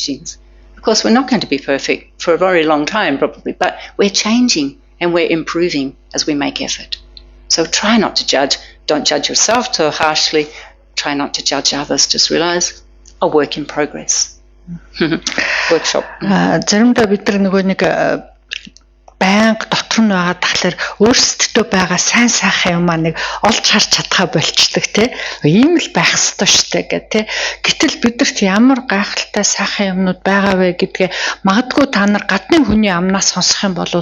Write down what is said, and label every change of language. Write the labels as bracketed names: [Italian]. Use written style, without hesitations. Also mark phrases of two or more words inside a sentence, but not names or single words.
[English] Of course, we're not going to be perfect for a very long time, probably, but we're changing and we're improving as we make effort. So try not to judge. Don't judge yourself too harshly. Try not to judge others. Just realize a work in progress. Workshop. [Mongolian] Заримдаа бид нөгөө нэг банк дотор нь байгаа тахлаар өөрсдөө байгаа сайн сайхан юм аа нэг олж харж чадхаа болчдөг те ийм л байх ёстой штэ гэх те гэтэл бидэрт ямар гайхалтай сайхан юмнууд байгаа вэ гэдгээ магадгүй та нар гадны хүний амнаас сонсох юм бол